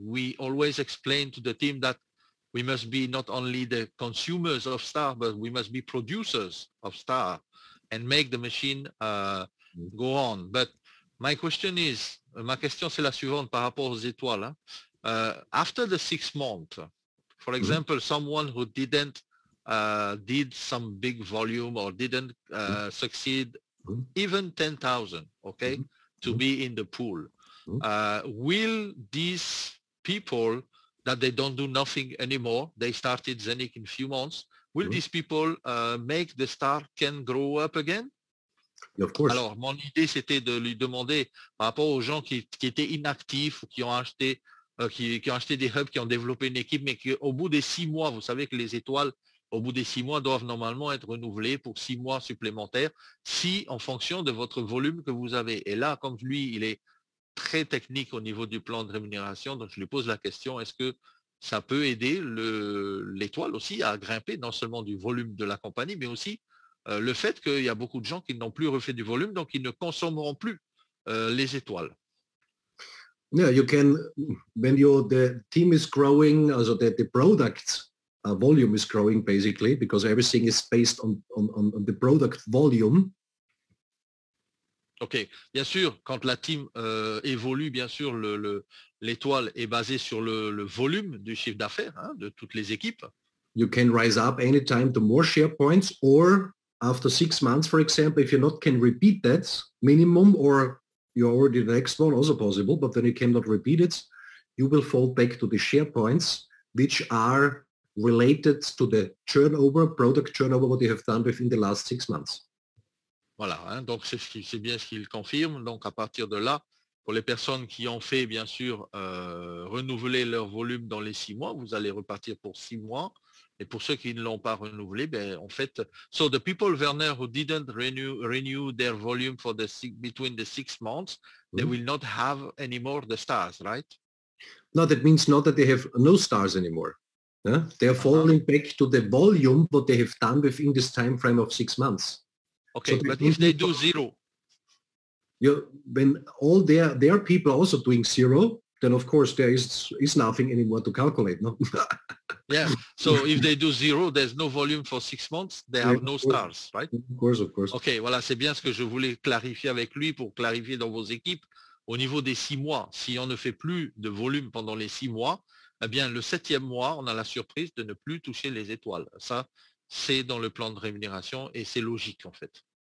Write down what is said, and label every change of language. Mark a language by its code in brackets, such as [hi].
[en] We always explain to the team that we must be not only the consumers of star, but we must be producers of star and make the machine go on. But my question is, [fr] ma question c'est la suivante par rapport aux étoiles. Hein? [en] After the 6 months, for example, someone who didn't did some big volume or didn't succeed even 10,000, okay, to be in the pool. Will these people that they don't do nothing anymore, they started Zenic in few months, will these people make the star can grow up again? Of course. [fr] Alors, mon idée, c'était de lui demander par rapport aux gens qui étaient inactifs ou qui ont acheté des hubs, qui ont développé une équipe, mais qu'au bout des 6 mois, vous savez que les étoiles, au bout des 6 mois, doivent normalement être renouvelées pour 6 mois supplémentaires, en fonction de votre volume que vous avez. Et là, comme lui, il est très technique au niveau du plan de rémunération, donc je lui pose la question, est-ce que ça peut aider l'étoile aussi à grimper, non seulement du volume de la compagnie, mais aussi le fait qu'il y a beaucoup de gens qui n'ont plus refait du volume, donc ils ne consommeront plus les étoiles. [en] Yeah, you can, when the team is growing, also the product volume is growing basically, because everything is based on the product volume. [fr] Ok, bien sûr, quand la team évolue, bien sûr, l'étoile est basée sur le volume du chiffre d'affaires de toutes les équipes. [en] You can rise up anytime to more share points, or after 6 months, for example, if you not can repeat that minimum, or you're already the next one, also possible, but then you cannot repeat it, you will fall back to the share points, which are related to the turnover, product turnover, what you have done within the last 6 months. [fr] Voilà, donc c'est bien ce qu'il confirme. Donc à partir de là, pour les personnes qui ont fait bien sûr renouveler leur volume dans les 6 mois, vous allez repartir pour 6 mois. Et pour ceux qui ne l'ont pas renouvelé, ben en fait, [en] so the people, Werner, who didn't renew their volume for between the 6 months, they will not have anymore the stars, right? No, that means not that they have no stars anymore. They are falling back to the volume what they have done within this time frame of 6 months. Okay, so but if they do 0, when all their people also doing 0, then of course there is nothing anymore to calculate. No. Yeah. So if they do 0, there's no volume for 6 months. They have no stars, right? Of course. [fr] Ok, voilà, c'est bien ce que je voulais clarifier avec lui pour clarifier dans vos équipes. Au niveau des 6 mois, si on ne fait plus de volume pendant les 6 mois, eh bien le 7e mois, on a la surprise de ne plus toucher les étoiles. Ça, c'est dans le plan de rémunération et c'est logique en fait.